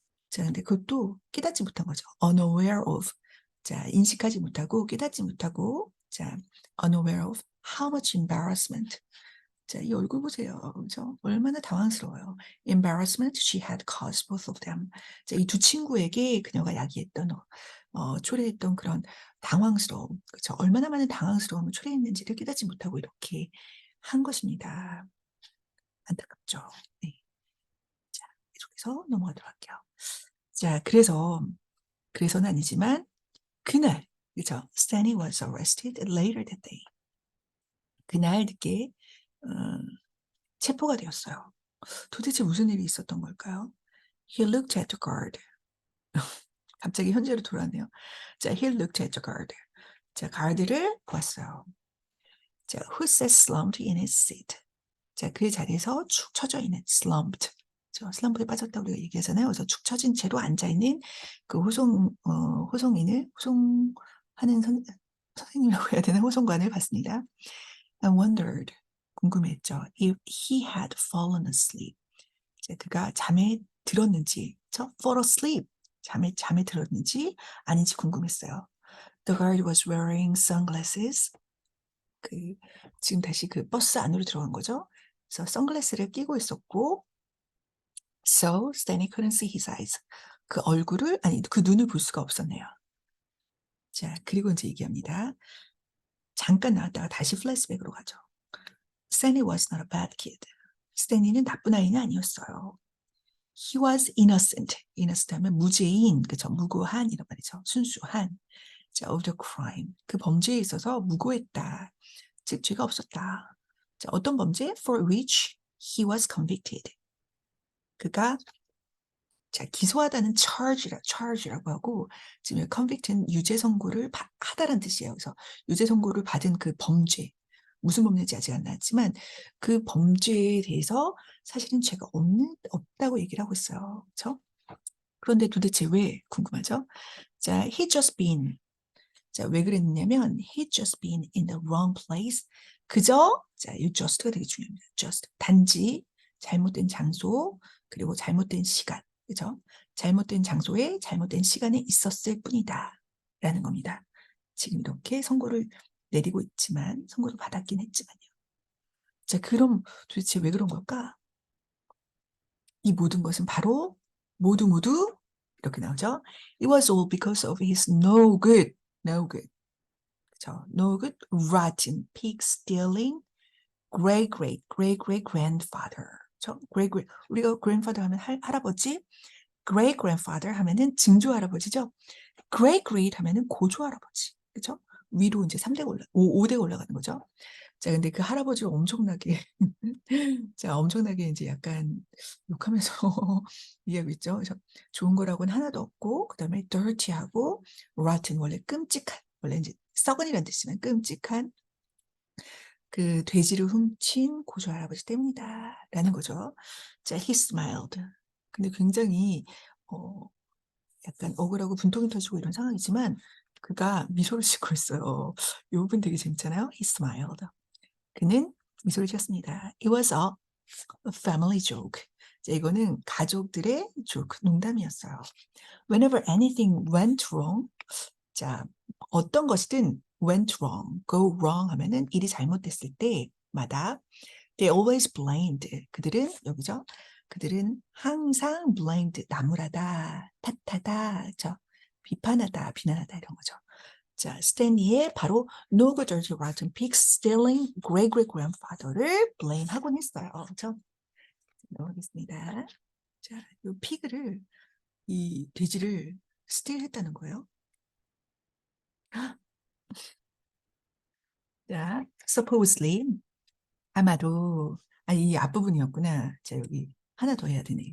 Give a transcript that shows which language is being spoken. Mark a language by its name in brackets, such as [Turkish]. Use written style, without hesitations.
[Korean] 자, 근데 그것도 깨닫지 못한 거죠. unaware of. 자, 인식하지 못하고, 깨닫지 못하고, 자, [English] unaware of how much embarrassment. [Korean] 자, 이 얼굴 보세요. 그죠? 얼마나 당황스러워요. [English] embarrassment she had caused both of them. [Korean] 자, 이 두 친구에게 그녀가 야기했던, 초래했던 그런 당황스러움. 그죠? 얼마나 많은 당황스러움을 초래했는지를 깨닫지 못하고 이렇게 한 것입니다. 안타깝죠. 네. 자, 계속해서 넘어가도록 할게요. 자, 그래서는 아니지만, 그날, 그죠? [English] Stanley was arrested later that day. [Korean] 그날 늦게 체포가 되었어요. 도대체 무슨 일이 있었던 걸까요? [English] He looked at the guard. [Korean] 갑자기 현재로 돌아왔네요. [English] 자, he looked at the guard. 자, [Korean] 가드를 보았어요. [English] 자, who sat slumped in his seat. [Korean] 자, 그 자리에서 축 처져 있는 slumped. 슬럼프에 빠졌다고 우리가 얘기하잖아요. 그래서 축 처진 채로 앉아있는 그 호송하는 선생님이라고 해야 되나? 호송관을 봤습니다. [English] I wondered, [Korean] 궁금했죠. [English] If he had fallen asleep. [Korean] 그가 잠에 들었는지, fall asleep, 잠에 들었는지 아닌지 궁금했어요. [English] The guard was wearing sunglasses. [Korean] 지금 다시 그 버스 안으로 들어간 거죠. 그래서 선글라스를 끼고 있었고, [English] so Stanley couldn't see his eyes. [Korean] 그 얼굴을, 아니, 그 눈을 볼 수가 없었네요. 자, 그리고 이제 얘기합니다. 잠깐 나왔다가 다시 플래시백으로 가죠. [English] Stanley was not a bad kid. [Korean] 스탠리는 나쁜 아이는 아니었어요. [English] He was innocent. [Korean] innocent 하면 무죄인, 그죠? 무고한 이런 말이죠. 순수한. 자, [English] of the crime. [Korean] 그 범죄에 있어서 무고했다. 즉, 죄가 없었다. 자, 어떤 범죄? [English] For which he was convicted. [Korean] 그가 자, 기소하다는 charge라고 하고, 지금 convict는 유죄 선고를 하다라는 뜻이에요. 그래서 유죄 선고를 받은 그 범죄, 무슨 범죄인지 아직 안 나왔지만 그 범죄에 대해서 사실은 죄가 없다고 얘기를 하고 있어요. 그렇죠? 그런데 도대체 왜 궁금하죠? [English] 자, he just been. 자, [Korean] 왜 그랬냐면 [English] he just been in the wrong place. [Korean] 그저, 자, 이 just가 되게 중요합니다. just, 단지 잘못된 장소, 그리고 잘못된 시간. 그죠? 잘못된 장소에 잘못된 시간에 있었을 뿐이다. 라는 겁니다. 지금 이렇게 선고를 내리고 있지만, 선고를 받았긴 했지만요. 자, 그럼 도대체 왜 그런 걸까? 이 모든 것은 바로 모두 이렇게 나오죠. [English] It was all because of his no good, no good. [Korean] 그죠? [English] No good, rotten, pig stealing, great grandfather. [Korean] 그죠? 우리가 grandfather 하면 할아버지, great grandfather 하면은 증조 할아버지죠. great 하면은 고조 할아버지. 그죠? 위로 이제 5대가 올라가는 거죠. 자, 근데 그 할아버지를 엄청나게, 자, 엄청나게 이제 약간 욕하면서 얘기하고 있죠. 그래서 좋은 거라고는 하나도 없고, 그 다음에 dirty하고, rotten, 원래 끔찍한, 원래 이제 썩은이란 뜻이지만 끔찍한 그 돼지를 훔친 고조 할아버지 때문이다. 라는 거죠. 자, [English] he smiled. [Korean] 근데 굉장히, 약간 억울하고 분통이 터지고 이런 상황이지만, 그가 미소를 짓고 있어요. 이 부분 되게 재밌잖아요. [English] He smiled. [Korean] 그는 미소를 지었습니다. [English] It was a family joke. [Korean] 자, 이거는 가족들의 조크, 농담이었어요. [English] Whenever anything went wrong, 자, [Korean] 어떤 것이든 [English] went wrong, go wrong [Korean] 하면은 일이 잘못됐을 때마다 [English] they always blamed. [Korean] 그들은 여기죠. 그들은 항상 blamed, 나무라다, 탓하다, 그죠? 비판하다, 비난하다 이런 거죠. 자, 스탠리의 바로 [English] No good dirty rotten pig stealing great grandfather [Korean] 를 blame하곤 했어요. 그렇죠? 넘어가겠습니다. 자, 이 피그를 이 돼지를 스틸했다는 거예요. 자, supposedly 아마도 이 앞부분이었구나. 자, 여기 하나 더 해야 되네.